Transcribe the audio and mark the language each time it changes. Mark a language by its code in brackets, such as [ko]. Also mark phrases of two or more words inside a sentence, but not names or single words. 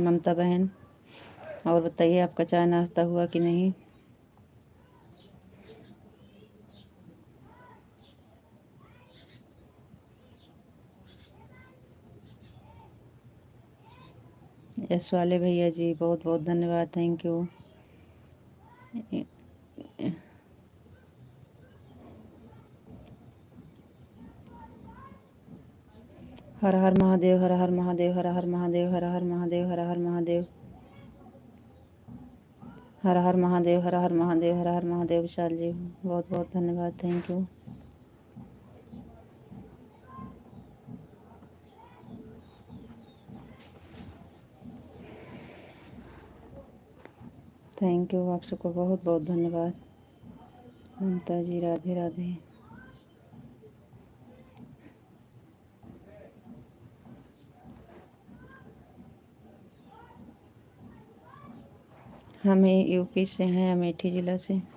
[hi] ममता बहन, और बताइए आपका चाय नाश्ता हुआ कि नहीं? यश वाले भैया जी, बहुत बहुत धन्यवाद, [en] thank you. [hi] हर हर महादेव, हर हर महादेव, हर हर महादेव, हर हर महादेव, हर हर महादेव, हर हर महादेव, हर हर महादेव, हर हर महादेव। विशाल जी बहुत बहुत धन्यवाद, [en] thank you. thank you, [hi] आप सबको बहुत बहुत धन्यवाद। ममता जी राधे राधे। हमें यूपी से हैं, अमेठी ज़िला से।